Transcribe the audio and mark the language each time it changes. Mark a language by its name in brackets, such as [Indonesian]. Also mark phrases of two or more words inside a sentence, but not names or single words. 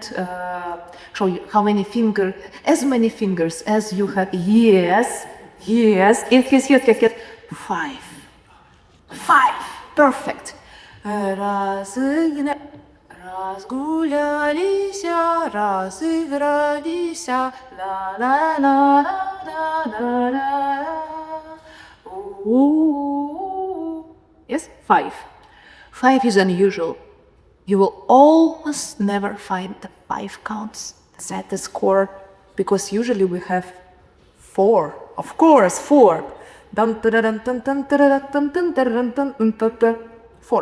[English] Show you how many fingers. As many fingers as you have. Yes. Yes. Yes. 5. 5. Perfect. [Russian] Разгулялися, разыгралися, ла-ла-ла-ла-ла-ла-ла. [English] Yes, 5. 5 is unusual. You will almost never find the 5 counts at the score, because usually we have 4. Of course, 4. 4.